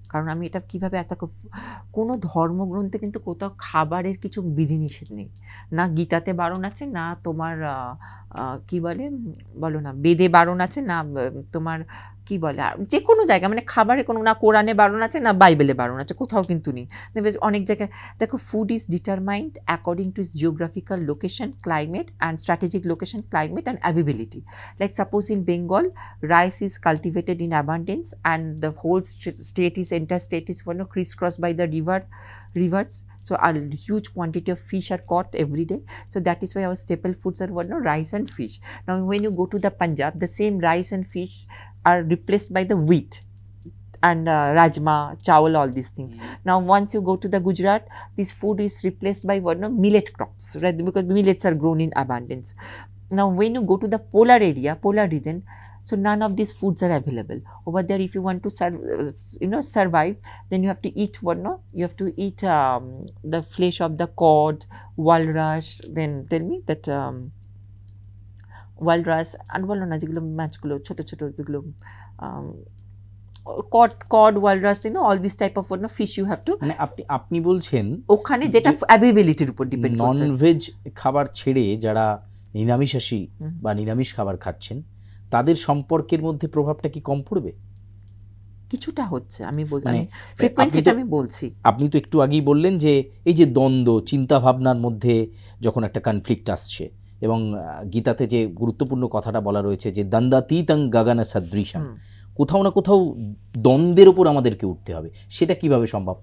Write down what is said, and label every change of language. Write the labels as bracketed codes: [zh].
[bn] কারণ আমি এটা কীভাবে কোনো ধর্মগ্রন্থে কিন্তু কোথাও খাবারের কিছু বিধিনিষেধ নেই, না গীতাতে বারণ আছে, না তোমার কি বলো না বেদে বারণ আছে, না তোমার কি বলে যে কোনো জায়গায়, মানে খাবারের কোনো, না কোরআনে বারণ আছে, না বাইবেলে বারণ আছে, কোথাও কিন্তু নেই। দেখবে অনেক জায়গায় দেখো [en] Food is determined according to is geographical location, climate and strategic location, climate and availability. Like suppose in Bengal, rice is cultivated in abundance, and the whole entire state is crisscrossed by the rivers. So a huge quantity of fish are caught every day. So that is why our staple foods are rice and fish. Now when you go to the Punjab, the same rice and fish are replaced by the wheat and rajma, chawal, all these things. Now once you go to the Gujarat, this food is replaced by millet crops, right? Because millets are grown in abundance. Now when you go to the polar area, polar region, so none of these foods are available over there. If you want to survive, then you have to eat you have to eat the flesh of the cod, walrus, then tell me that walrus and [bn] বলো না যেগুলো মাছগুলো ছোট ছোট যেগুলো [en] cod, walrus, all this type of fish you have to, [bn] মানে আপনি বলছেন ওখানে যেটা অ্যাভেবিলিটির উপর ডিপেন্ড করছে। নন ভেজ খাবার ছেড়ে যারা নিরামিষাশী বা নিরামিষ খাবার খাচ্ছেন, তাদের সম্পর্কের মধ্যে প্রভাবটা কি কম পড়বে? কিছুটা হচ্ছে, আমি বলছি, মানে ফ্রিকোয়েন্সিটা আমি বলছি। আপনি তো একটু আগেই বললেন যে এই যে দ্বন্দ্ব চিন্তা ভাবনার মধ্যে যখন একটা কনফ্লিক্ট আসছে, এবং গীতাতে যে গুরুত্বপূর্ণ কথাটা বলা রয়েছে যে দ্বন্দ্বাতীতং গগন সদৃশম, কোথাও না কোথাও দ্বন্দ্বের উপর আমাদেরকে উঠতে হবে। সেটা কিভাবে সম্ভব?